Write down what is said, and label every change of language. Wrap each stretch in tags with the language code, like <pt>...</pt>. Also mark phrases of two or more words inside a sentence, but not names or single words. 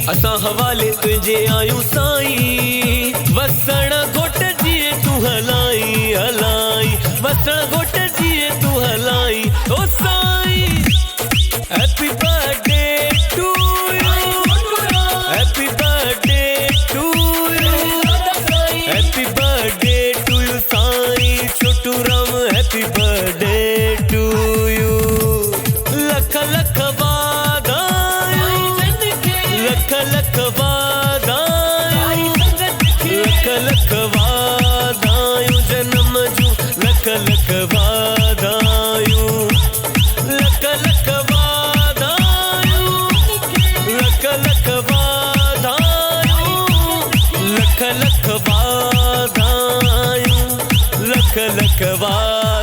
<sd>असां हवाले तुंहिंजे आयूं साईं, वसण घोट जीअं तूं हलाई हलाई, वसण घोट जीअं तूं हलाई ओ साईं।</sd> <en>happy birthday to you, happy birthday to you, happy birthday to you साईं छोटू राम, happy birthday to you.</en> <sd>लख लख वाधायूं, लख लख वाधायूं, लख लख वाधायूं, जन्म जूं लख लख वाधायूं, लख लख वाधायूं, लख लख वाधायूं, लख लख वाधायूं, लख लख वाधायूं।</sd>